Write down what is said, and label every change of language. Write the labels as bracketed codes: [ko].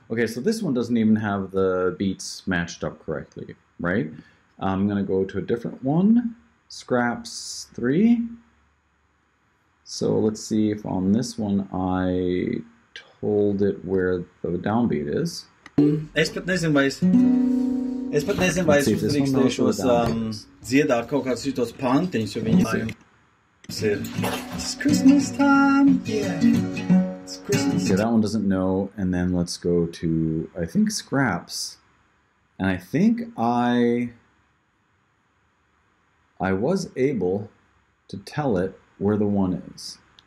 [en] Okay, so this one doesn't even have the beats matched up correctly, right? I'm going to go to a different one. Scraps 3. So let's see if on this one I told it where the downbeat is. [lv] Es pat nezinu, vai es uzdrīkstēšu dziedāt kaut kādus šitos pantiņus, jo viņi [en] It's Christmas time, yeah. It's Christmas time. Okay, that one doesn't know, and then let's go to, I think, Scraps. And I think I was able to tell it where the one is.